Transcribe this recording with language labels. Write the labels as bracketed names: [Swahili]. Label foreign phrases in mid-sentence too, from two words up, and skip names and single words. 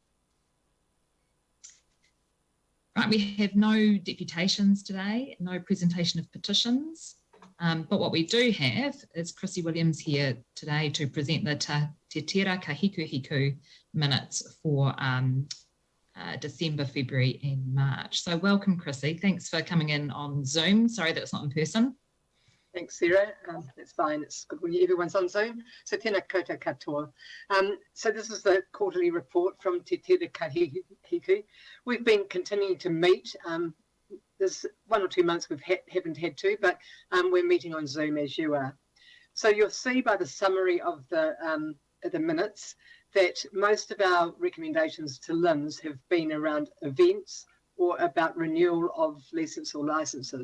[English] Right, we have no deputations today, no presentation of petitions, but what we do have is Chrissy Williams here today to present the Te Tera Kahiku Hiku minutes for December, February and March. So welcome, Chrissy. Thanks for coming in on Zoom. Sorry that it's not in person. Thanks, Sarah. It's fine. It's good when everyone's on Zoom. [Māori] So tēnā koutou katoa. [English] So this is the quarterly report from Te Tera Kahiku. We've been continuing to meet. There's 1 or 2 months we haven't had to, but we're meeting on Zoom as you are. So you'll see by the summary of the minutes that most of our recommendations to LINZ have been around events or about renewal of leases or licenses.